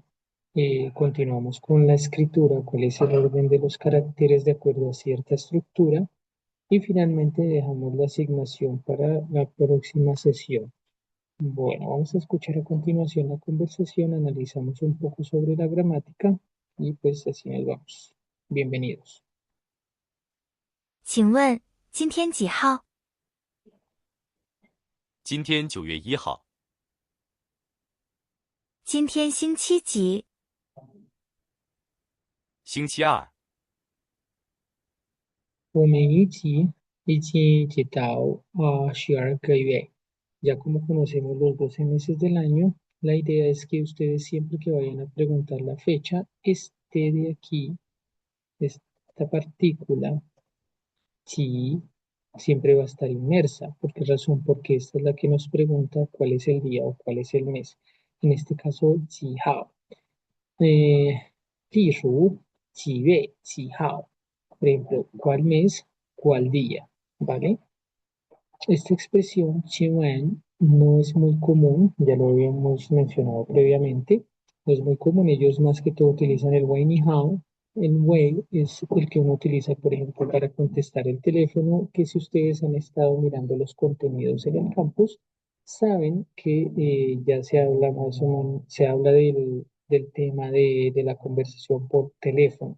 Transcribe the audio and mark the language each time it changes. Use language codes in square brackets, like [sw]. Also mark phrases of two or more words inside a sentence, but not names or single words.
[es] Continuamos con la escritura, cuál es el orden de los caracteres de acuerdo a cierta estructura. Y finalmente dejamos la asignación para la próxima sesión. Bueno, vamos a escuchar a continuación la conversación, analizamos un poco sobre la gramática y pues así nos vamos. Bienvenidos. [zh] 请问今天几号？今天9月1号，今天星期几？星期二。我们一起到12个月. [es] Ya como conocemos los 12 meses del año, la idea es que ustedes siempre que vayan a preguntar la fecha, esté de aquí, esta partícula, chi, siempre va a estar inmersa. ¿Por qué razón? Porque esta es la que nos pregunta cuál es el día o cuál es el mes. En este caso, [zh] 几号. 例如几月几号. [es] Por ejemplo, ¿cuál mes? ¿Cuál día? ¿Vale? Esta expresión, chiwen, no es muy común, ya lo habíamos mencionado previamente. No es muy común, ellos más que todo utilizan el [zh] 喂你好. [es] El wei es el que uno utiliza, por ejemplo, para contestar el teléfono, que si ustedes han estado mirando los contenidos en el campus, saben que ya se habla más o menos, se habla del tema de la conversación por teléfono.